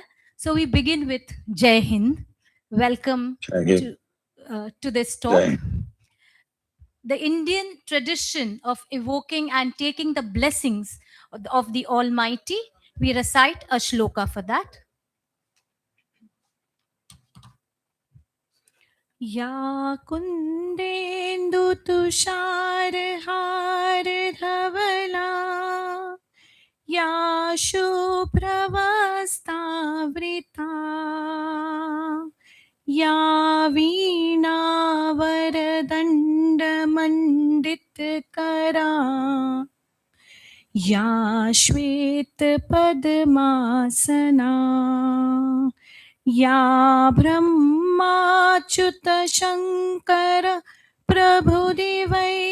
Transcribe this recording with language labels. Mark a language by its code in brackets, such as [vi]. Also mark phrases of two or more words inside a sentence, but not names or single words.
[en] So we begin with [hi] जय हिन्द. [en] Welcome to this talk. The Indian tradition of evoking and taking the blessings of the Almighty, we recite a shloka for that. [sa] या कुन्देन्दु तुषार हार धवला, या शुभ्रवस्त्रा वृता, या वीणावरदण्डमण्डितकरा या श्वेतपद्मासना या ब्रह्माच्युतशङ्कर प्रभुदिवै